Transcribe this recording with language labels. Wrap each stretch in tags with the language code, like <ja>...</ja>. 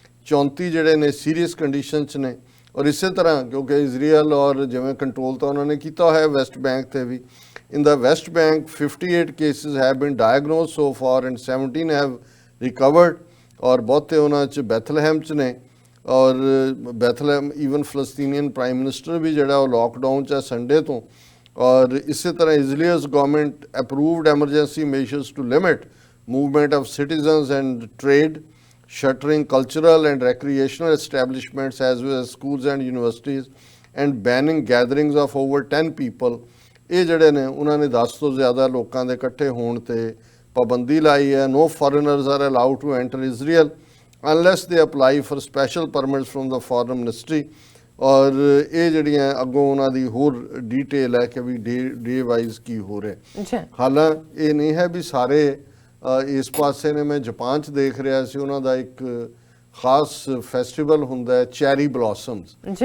<pa>34 ਜਿਹੜੇ ਨੇ serious condition 'ਚ ਨੇ। ਔਰ ਇਸੇ ਤਰ੍ਹਾਂ ਕਿਉਂਕਿ ਇਜ਼ਰਾਈਲ ਔਰ ਜਿਵੇਂ ਕੰਟਰੋਲ ਤਾਂ ਉਹਨਾਂ ਨੇ ਕੀਤਾ ਹੋਇਆ ਵੈਸਟ ਬੈਂਕ ਤੇ ਵੀ,</pa> <en>in the West Bank 58 cases have been diagnosed so far and 17 have recovered,</en> <pa>ਔਰ ਬਹੁਤੇ ਉਹਨਾਂ 'ਚ ਬੈਥਲਹੈਮ 'ਚ ਨੇ। ਔਰ ਬੈਥਲਹੈਮ ਈਵਨ ਫਲਸਤੀਨੀਅਨ ਪ੍ਰਾਈਮ ਮਿਨਿਸਟਰ ਵੀ ਜਿਹੜਾ ਉਹ ਲੋਕਡਾਊਨ 'ਚ ਹੈ ਸੰਡੇ ਤੋਂ। ਔਰ ਇਸੇ ਤਰ੍ਹਾਂ</pa> <en>Israel's government approved emergency measures to limit movement of citizens and trade, shuttering cultural and recreational establishments as well as schools and universities, and banning gatherings of over 10 people।</en> <pa>ਇਹ ਜਿਹੜੇ ਨੇ ਉਹਨਾਂ ਨੇ 10 ਤੋਂ ਜ਼ਿਆਦਾ ਲੋਕਾਂ ਦੇ ਇਕੱਠੇ ਹੋਣ ਤੇ ਪਾਬੰਦੀ ਲਾਈ ਹੈ।</pa> <en>No foreigners are allowed to enter Israel unless they apply for special permits from the foreign ministry।</en> <pa>ਔਰ ਇਹ ਜਿਹੜੀਆਂ ਅੱਗੋਂ ਉਹਨਾਂ ਦੀ ਹੋਰ ਡੀਟੇਲ ਹੈ ਕਿ ਵੀ ਡੇ ਵਾਈਜ਼ ਕੀ ਹੋ ਰਿਹਾ। ਹਾਲਾਂਕਿ ਇਹ ਨਹੀਂ ਹੈ ਵੀ ਸਾਰੇ ਇਸ ਪਾਸੇ ਨੇ। ਮੈਂ ਜਾਪਾਨ 'ਚ ਦੇਖ ਰਿਹਾ ਸੀ, ਉਹਨਾਂ ਦਾ ਇੱਕ ਖਾਸ ਫੈਸਟੀਵਲ ਹੁੰਦਾ ਹੈ ਚੈਰੀ ਬਲੌਸਮਸ।</pa>